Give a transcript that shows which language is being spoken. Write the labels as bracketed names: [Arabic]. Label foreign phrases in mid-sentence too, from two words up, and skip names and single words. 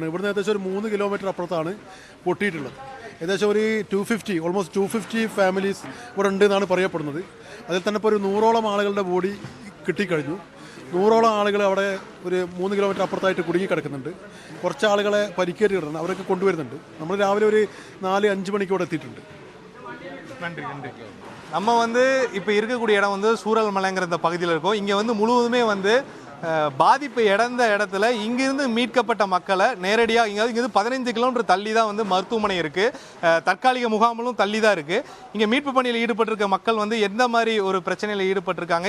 [Malayalam] ഇവിടുന്ന് ഏകദേശം ഒരു 3 കിലോമീറ്റർ അപ്പുറത്താണ് പൊട്ടിയിട്ടുള്ളത്. ഏകദേശം ഒരു 250 ഓൾമോസ്റ്റ് 250 ഫാമിലീസ് ഇവിടെ ഉണ്ട് എന്നാണ് പറയപ്പെടുന്നത്. അതിൽ തന്നെ ഇപ്പോൾ ഒരു 100ഓളം ആളുകളുടെ ബോഡി കിട്ടിക്കഴിഞ്ഞു. 100ഓളം ആളുകൾ അവിടെ ഒരു 3 കിലോമീറ്റർ അപ്പുറത്തായിട്ട് കുടുങ്ങിക്കിടക്കുന്നുണ്ട്. കുറച്ച് ആളുകളെ പരിക്കേറ്റിട്ടുണ്ട്, അവരൊക്കെ കൊണ്ടുവരുന്നുണ്ട്. നമ്മൾ രാവിലെ ഒരു 4-5 മണിക്ക് ഇവിടെ എത്തിയിട്ടുണ്ട്. [Tamil] நன்றி நன்றி. நம்ம வந்து இப்போ இருக்கக்கூடிய இடம் வந்து சூரல் மலைங்கிற இந்த பகுதியில் இருக்கோம். இங்கே வந்து முழுவதுமே வந்து பாதிப்பு இழந்த இடத்துல இங்கிருந்து மீட்கப்பட்ட மக்களை நேரடியாக இங்கேருந்து 15 கிலோமீட்டர் தள்ளி தான் வந்து மருத்துவமனை இருக்குது. தற்காலிக முகாம்களும் தள்ளி தான் இருக்குது. இங்கே மீட்பு பணியில் ஈடுபட்டிருக்க மக்கள் வந்து எந்த மாதிரி ஒரு பிரச்சனையில் ஈடுபட்டிருக்காங்க?